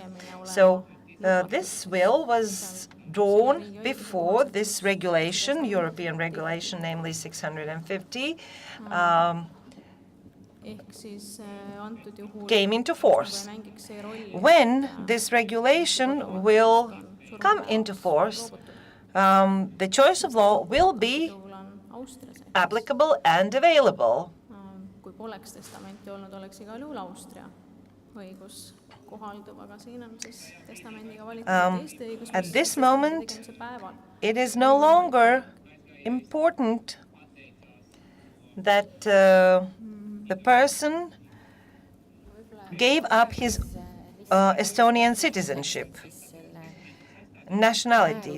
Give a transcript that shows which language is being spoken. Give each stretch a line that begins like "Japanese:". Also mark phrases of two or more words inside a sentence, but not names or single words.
English: So this will was drawn before this regulation, European regulation, namely 650, came into force. When this regulation will come into force, the choice of law will be applicable and available.
Estonian: Kui poleks testamenti olnud, oleks igal juhul Austria õigus kohaldub, aga siin on siis testamendiga valitud Eesti õigus,
English: At this moment, it is no longer important that the person gave up his Estonian citizenship, nationality.